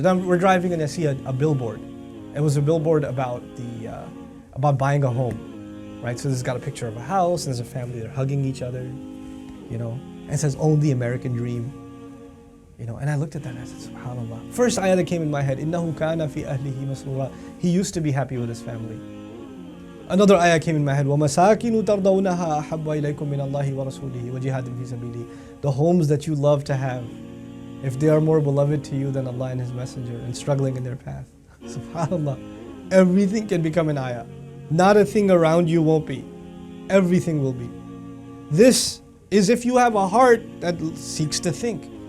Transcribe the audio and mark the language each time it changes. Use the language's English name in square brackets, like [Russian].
[English] Then we're driving and I see a billboard. It was a billboard about buying a home, right? So this has got a picture of a house, and there's a family, they're hugging each other, and it says, own the American dream, and I looked at that and I said, subhanallah. First ayah that came in my head, [Arabic] إِنَّهُ كَانَ فِي أَهْلِهِ مَسْرُورًا. [English] He used to be happy with his family. Another ayah came in my head, [Arabic] وَمَسَاكِنُ تَرْضَوْنَهَا أَحَبَّ إِلَيْكُم مِّنَ اللَّهِ وَرَسُولِهِ وَجِهَادٍ فِي سَبِيلِهِ. [English] The homes that you love to have, if they are more beloved to you than Allah and His Messenger, and struggling in their path. SubhanAllah. Everything can become an ayah. Not a thing around you won't be. Everything will be. This is if you have a heart that seeks to think.